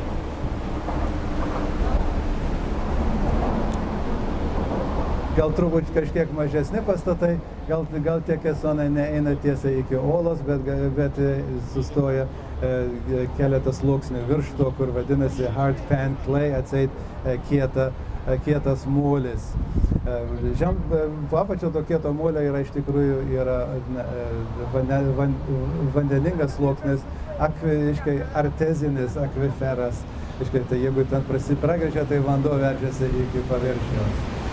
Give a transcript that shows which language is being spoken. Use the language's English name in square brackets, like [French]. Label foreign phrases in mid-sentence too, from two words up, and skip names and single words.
[Lithuanian] Gal truputį kažkiek mažesni pastatai, gal tie kesonai neeina tiesiai iki olos, bet sustoja keletas sluoksnių virš to, kur vadinasi [English] hard pan clay, [Lithuanian] atseit kietas molis. Po apačio to kieto molio yra iš tikrųjų vandeningas sluoksnis, artezinis akviferas. Tai jeigu ten pragręžia, tai vanduo veržiasi iki paviršiaus.